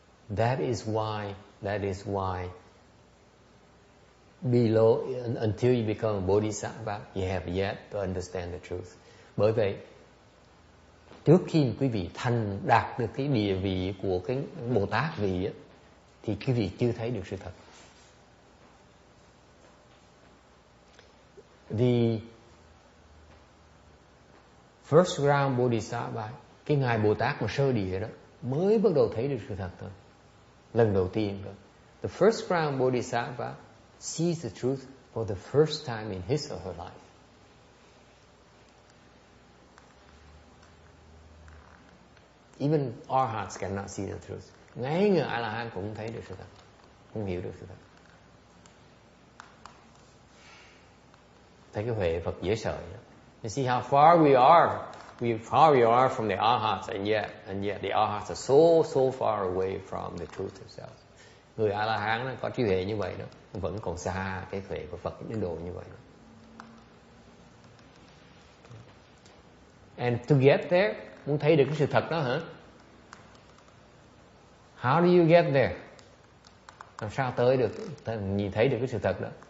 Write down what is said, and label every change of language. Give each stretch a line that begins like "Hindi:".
English: That is why below, until you become a bodhisattva, you have yet to understand the truth.
Vietnamese: Bởi vậy, trước khi quý vị đạt được cái địa vị của cái Bồ Tát vị, thì quý vị chưa thấy được sự thật.
English: First round Bodhisattva,
Vietnamese: cái ngài Bồ Tát mà sơ địa đó mới bắt đầu thấy được sự thật thôi, lần đầu tiên thôi.
English: The first round Bodhisattva sees the truth for the first time in his or her life. Even arhats cannot see the truth.
Vietnamese: Ngay người A-la-hán cũng thấy được sự thật, không hiểu được sự thật. Thấy cái huệ Phật dễ sợ đó.
English: You see how far we are. How we are from the arhats, and yet the arhats are so far away from the truth itself.
Vietnamese: Người A-la-hán có trí huệ như vậy đó, vẫn còn xa cái huệ của Phật đến độ như vậy đó.
English: And to get there,
Vietnamese: muốn thấy được cái sự thật đó hả?
English: How do you get there?
Vietnamese: Làm sao tới được, nhìn thấy được cái sự thật đó?